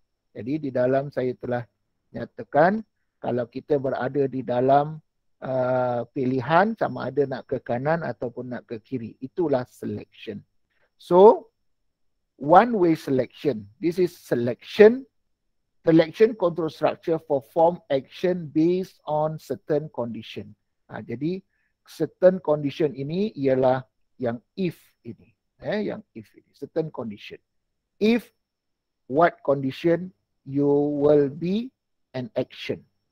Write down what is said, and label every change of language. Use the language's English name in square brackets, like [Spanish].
[Malay] Jadi di dalam saya telah nyatakan kalau kita berada di dalam pilihan sama ada nak ke kanan ataupun nak ke kiri, itulah selection. [English] So one way selection, this is selection. Selection control structure perform action based on certain condition. [Malay] Jadi certain condition ini ialah yang if ini, yang if ini, certain condition. [English] If what condition, you will be an action.